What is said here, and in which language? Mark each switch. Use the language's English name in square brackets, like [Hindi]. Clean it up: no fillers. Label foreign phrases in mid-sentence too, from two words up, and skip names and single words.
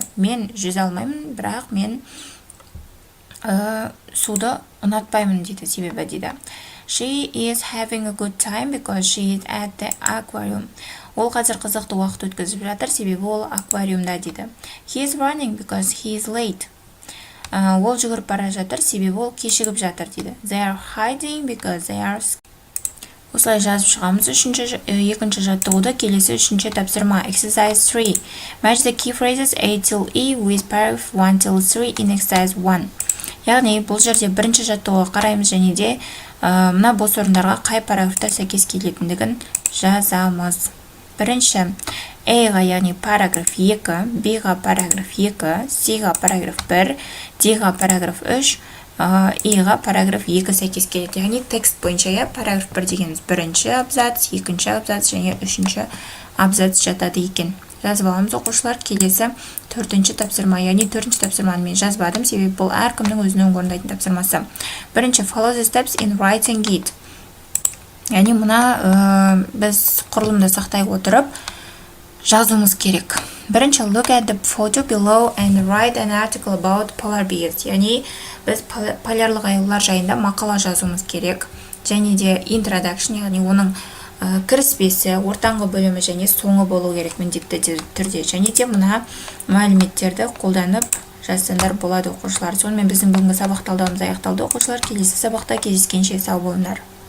[Kazakh] Мен жүзе алмаймын, бірақ мен суды ұнатпаймын дейді, себебі дейді. [English] She is having a good time because she is at the aquarium. [Kazakh] Ол қазір қызықты уақыт өткізіп жатыр, себебі ол аквариумда дейді. [English] He is running because he is late. [Kazakh] Ол жүгіріп бара жатыр, себебі ол кешігіп жатыр дейді. [English] They are hiding because they are. [Kazakh] Осылай жазып шығамыз. Екінші жаттығуды келесі үшінші тапсырма. [English] Exercise 3. Match the key phrases A till E with paragraph 1 till 3 in exercise 1. [Kazakh] Яғни бұл жерде бірінші жаттығуға қараймыз және де мына бос орындарға қай параграфтар сәйкес келетіндігін жазамыз. Бірінші A-ға, яғни параграф 2, B-ға параграф 2, C-ға параграф 1, D-ға параграф 3, E-ға параграф 2 сәйкес келеді. Яғни текст бойынша параграф 1 дегеніміз бірінші абзац, екінші абзац және үшінші абзац жатады екен. Жазып аламыз оқушылар. Келесі төртінші тапсырма, яғни төртінші тапсырманы мен жазбадым, себебі бұл әркімнің өзінің орындайтын тапсырмасы. Бірінші [English] follow the steps in writing it. [Kazakh] Яғни мұна біз құрылымды сақтай отырып жазуымыз керек. Бірінші [English] look at the photo below and write an article about polar bears. [Kazakh] Яғни біз полярлық аюлар жайында мақала жазуымыз керек. Және де introduction, яғни оның кіріспесі, ортаңғы бөлімі және соңы болу керек міндетті түрде. Және де мына мәліметтерді қолданып жазсаңдар болады оқушылар. Сонымен біздің бүгінгі сабақ талдауымыз аяқталды оқушылар. Келесі сабақта кездескенше сау болыңдар.